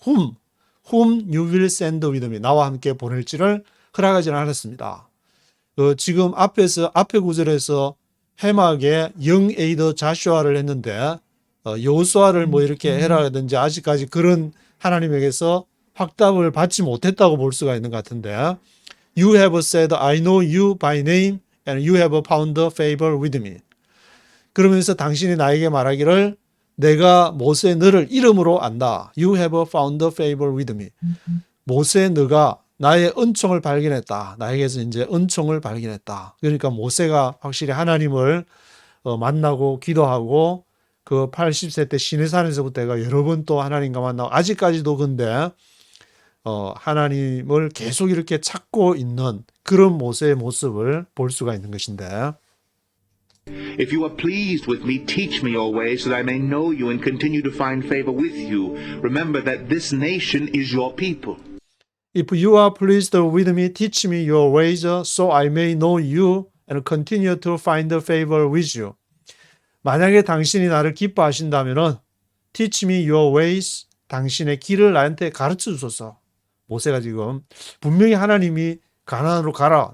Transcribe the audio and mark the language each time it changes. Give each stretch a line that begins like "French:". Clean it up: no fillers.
English: whom you will send with me.
Korean: 나와 함께 보낼지를 허락하지 않았습니다. 지금 앞에 구절에서 해막에 영 에이더 자슈아를 했는데 여호수아를 뭐 이렇게 해라든지 아직까지 그런 하나님에게서 확답을 받지 못했다고 볼 수가 있는 것 같은데
English: You have said, I know you by name and you have found favor with me.
Korean: 그러면서 당신이 나에게 말하기를 내가 모세 너를 이름으로 안다.
English: You have found favor with me.
Korean: 모세 너가 나의 은총을 발견했다. 나에게서 이제 은총을 발견했다. 그러니까 모세가 확실히 하나님을 만나고 기도하고 그 80세 때 시내산에서부터 내가 여러 번 또 하나님과 만나고 아직까지도 근데 하나님을 계속 이렇게 찾고 있는 그런 모세의 모습을 볼 수가 있는 것인데
English: If you are pleased with me, teach me your ways so that I may know you and continue to find favor with you. Remember that this nation is your people. If you are pleased with me, teach me your ways so I may know you and continue to find favor with you.
Korean: 만약에 당신이 나를 기뻐하신다면
English: teach me your ways,
Korean: 당신의 길을 나한테 가르쳐 주소서. 모세가 지금 분명히 하나님이 가나안으로 가라.